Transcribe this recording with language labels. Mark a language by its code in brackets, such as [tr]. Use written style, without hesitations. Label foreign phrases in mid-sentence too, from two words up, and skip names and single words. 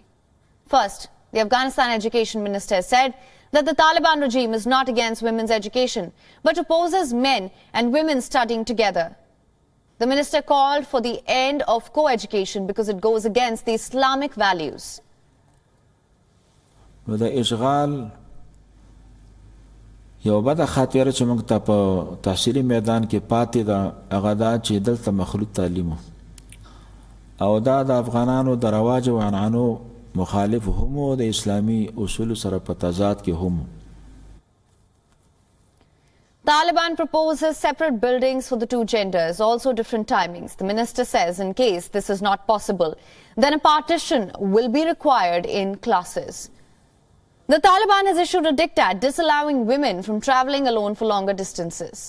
[en] First, the Afghanistan Education Minister said that the Taliban regime is not against women's education, but opposes men and women studying together. The minister called for the end of co-education because it goes against the Islamic values. [ps] د اشغال یو بده خاطره چې موږ ته په تحصیلي میدان کې پاتې ده هغه دا چې دلته مخلوط تعلیم او دا د افغانانو د رواج او عنعنو مخالف هم او د اسلامي اصول سره په تضاد کې هم. [en] Taliban proposes separate buildings for the two genders, also different timings. The minister says in case this is not possible, then a partition will be required in classes. The Taliban has issued a diktat disallowing women from travelling alone for longer distances.